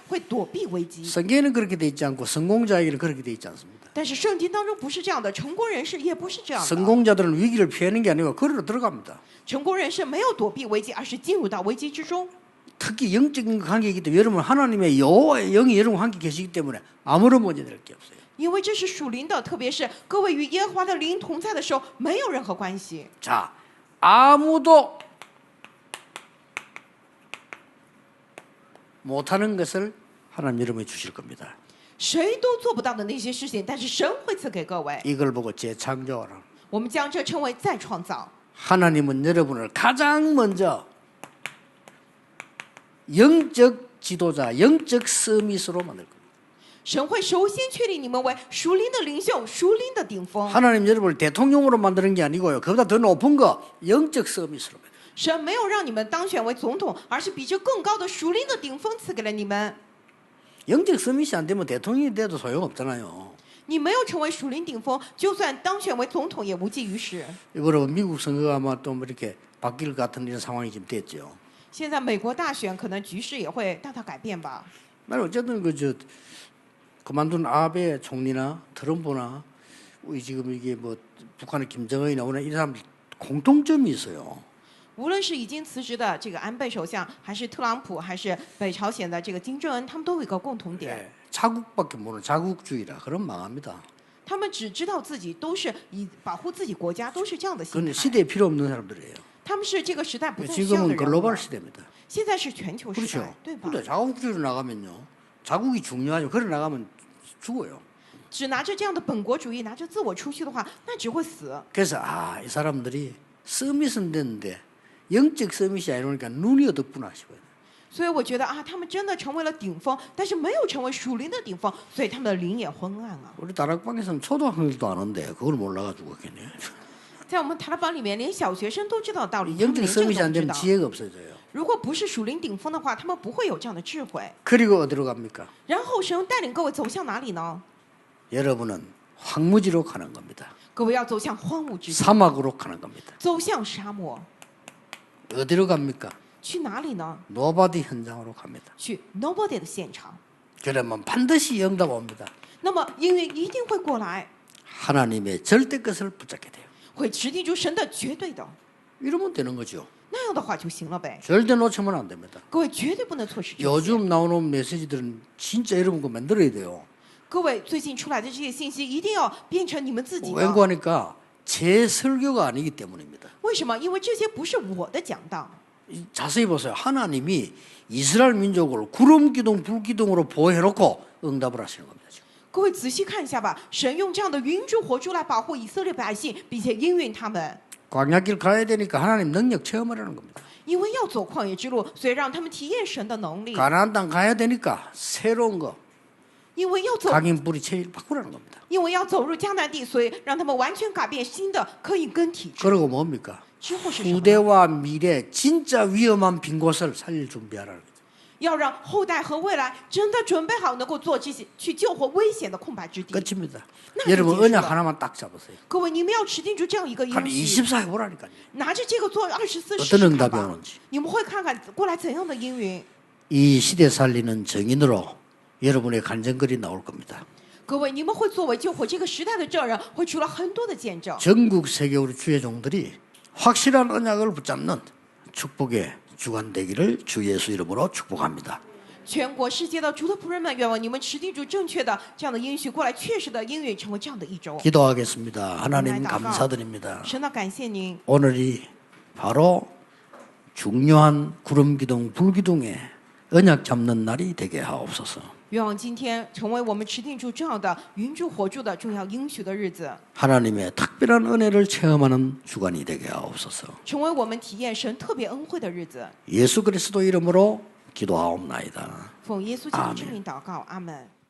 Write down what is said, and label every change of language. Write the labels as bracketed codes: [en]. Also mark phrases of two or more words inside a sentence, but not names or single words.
[zh] 会躲避危机。 [ko] 성경에는 그렇게 돼 있지 않고 성공자에게는 그렇게 돼 있지 않습니다. [zh] 但是圣经当中不是这样的，成功人士也不是这样的。 [ko] 성공자들은 위기를 피하는 게 아니고 그리로 들어갑니다. [zh] 成功人士没有躲避危机，而是进入到危机之中。 [ko] 특히 영적인 관계이기 때문에 여러분 하나님의 여호와의 영이 여러분 함께 계시기 때문에 아무런 문제 될 게 없어요. [zh] 因为这是属灵的，特别是各位与耶和华的灵同在的时候，没有任何关系。 [ko] 자, 아무도 못하는 것을 하나님 여러분이 주실 겁니다. [zh] 谁都做不到的那些事情，但是神会赐给各位。 [ko] 이걸 보고 재창조하라. [zh] 我们将这称为再创造。 [ko] 하나님은 여러분을 가장 먼저 영적 지도자, 영적 서밋으로 만들 겁니다. [zh] 神会首先确立你们为属灵的领袖、属灵的顶峰。 [ko] 하나님 여러분을 대통령으로 만드는 게 아니고요. 그보다 더 높은 거 영적 서밋으로. [zh] 神没有让你们当选为总统，而是比这更高的属灵的顶峰赐给了你们。 [ko] 영적 서밋이 안 되면 대통령이 돼도 소용없잖아요. [zh] 你没有成为属灵顶峰，就算当选为总统也无济于事。 [ko] 여러분 미국 선거가 아마 또 뭐 이렇게 바뀔 것 같은 이런 상황이 지금 됐죠. [zh] 现在美国大选可能局势也会大大改变吧。 [ko] 말 어쨌든 그저 그만둔 아베 총리나 트럼프나 우리 지금 이게 뭐 북한의 김정은이나 오늘 이런 사람들 공통점이 있어요. [zh] 无论是已经辞职的这个安倍首相，还是特朗普，还是北朝鲜的这个金正恩，他们都有一个共同点， [ko] 예, 자국밖에 모르는 자국주의라 그럼 망합니다. [zh] 他们只知道自己都是以保护自己国家，都是这样的心 [ko] 그건 [zh] 态。 [ko] 시대에 필요 없는 사람들이에요. [zh] 他们是这个时代不再需要的 [ko] 지금은 [zh] 人物 [ko] 글로벌 [zh] 了。 [ko] 시대입니다. [zh] 现在是全球时 [ko] 그렇죠. [zh] 代，对吧？ [ko] 근데 자국주의로 나가면요, 자국이 중요하죠. 그래 나가면 죽어요. [zh] 只拿着这样的本国主义，拿着自我出去的话，那只会死。 [ko] 그래서 이 사람들이 서밋은 됐는데 영적 서밋이 아니니까 눈이 어둡구나 싶어요. [zh] 所以我觉得啊，他们真的成为了顶峰，但是没有成为属灵的顶峰，所以他们的灵也昏暗啊。 [ko] 우리 다락방에서는 초등학생들도 아는데 그걸 몰라가지고 그겠네. [zh] 在我们塔拉邦里面，连小学生都知道道理，他们 [ko] 영적 [zh] 连这个 [ko] 서밋이 [zh] 都 [ko] 안 [zh] 不知 [ko] 되면 [zh] 道。 [ko] 지혜가 없어져요. [zh] 如果不是属灵顶峰的话，他们不会有这样的智慧。 [ko] 그리고 어디로 갑니까? [zh] 然后神带领各位走向哪里呢？ [ko] 여러분은 황무지로 가는 겁니다. [zh] 各位要走向荒芜之地， [ko] 사막으로 가는 겁니다. [zh] 走向沙漠， [ko] 어디로 갑니까? [zh] 去哪里呢？ [ko] 노바디 현장으로 갑니다. [zh] 去 Nobody 的现场。 [ko] 그러면 반드시 응답 옵니다. [zh] 那么应允一定会过来， [ko] 하나님의 절대 것을 붙잡게 돼요. [zh] 会持定住神的绝对的， [ko] 이러면 되는 거죠. [zh] 那样的话就行了呗。 [ko] 절대 놓치면 안 됩니다. [zh] 各位绝对不能错失这些。 [ko] 요즘 나오는 메시지들은 진짜 여러분 거 만들어야 돼요. [zh] 各位最近出来的这些信息一定要变成你们自己的。 [ko] 왜냐하니까 제 설교가 아니기 때문입니다. [zh] 为什么？因为这些不是我的讲道。 [ko] 자세히 보세요. 하나님이 이스라엘 민족을 구름 기둥, 불 기둥으로 보호해놓고 응답을 하시는 겁니다. 지금. [zh] 各位仔细看一下吧，神用这样的云柱火柱来保护以色列百姓，并且应允他们。 [ko] 광야길 가야 되니까 하나님 능력 체험하라는 겁니다. [zh] 因为要走旷野之路，所以让他们体验神的能力。 [ko] 가나안 땅 가야 되니까 새로운 거 [zh] 因为要走， [ko] 각인 뿌리 체질 바꾸라는 겁니다. [zh] 因为要走入迦南地，所以让他们完全改变新的可以跟体制。 [ko] 그리고 뭡니까? [zh] 之后是什么呢？ [ko] 후대와 미래 진짜 위험한 빈 곳을 살릴 준비하라는 거죠. [zh] 要让后代和未来真的准备好，能够做这些去救活危险的空白之地。 [ko] 끝입니다. 나 여러분 이제 언약 싫어. 하나만 딱 잡으세요. [zh] 各位，你们要持定住这样一个 [ko] 한 [zh] 应许， [ko] 24해 보라니까요. [zh] 拿着这个做24 [ko] 어떤 [zh] 试试看 [ko] 응답이 [zh] 吧。 [ko] 오는지. [zh] 你们会看看过来怎样的应允。 [ko] 이 시대 살리는 정인으로 여러분의 간증글이 나올 겁니다. [zh] 各位，你们会作为救活这个时代的证人，会出了很多的见证。 [ko] 전국 세계 우리 주의 종들이 확실한 언약을 붙잡는 축복의 주관 되기를 주 예수 이름으로 축복합니다. [zh] 全国世界的主的仆人们，愿望你们持定住正确的这样的应许，过来确实的应允，成为这样的一周。 [ko] 기도하겠습니다. 하나님 감사드립니다. [zh] 神的感谢您， [ko] 오늘이 바로 중요한 구름 기둥, 불 기둥에 언약 잡는 날이 되게 하옵소서. [zh] 愿望今天成为我们持定住这样的云柱火柱的重要应许的日子， [ko] 하나님의 특별한 은혜를 체험하는 주간이 되게 하옵소서. [zh] 成为我们体验神特别恩惠的日子。 [ko] 예수 그리스도 이름으로 기도하옵나이다. [zh] 奉耶稣基督之名祷告，阿门。